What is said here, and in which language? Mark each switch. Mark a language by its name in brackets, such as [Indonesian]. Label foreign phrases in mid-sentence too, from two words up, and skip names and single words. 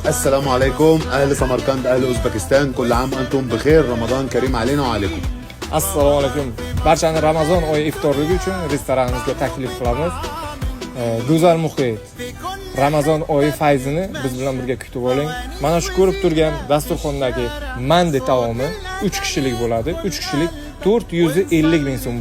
[Arabic] السلام عليكم أهل سمرقند أهل أوزبكستان كل عام وأنتم بخير رمضان كريم علينا وعليكم. [Uzbek] Assalomu alaykum. Barchani Ramazon oyi iftorligi uchun restoranimizga taklif qilamiz. Go'zal muhit. Ramazon oyi fayzini biz bilan birga kutib oling. Mana shu ko'rib turgan dasturxondagi mandi taomi 3 kishilik bo'ladi. 3 kishilik 450 ming so'm.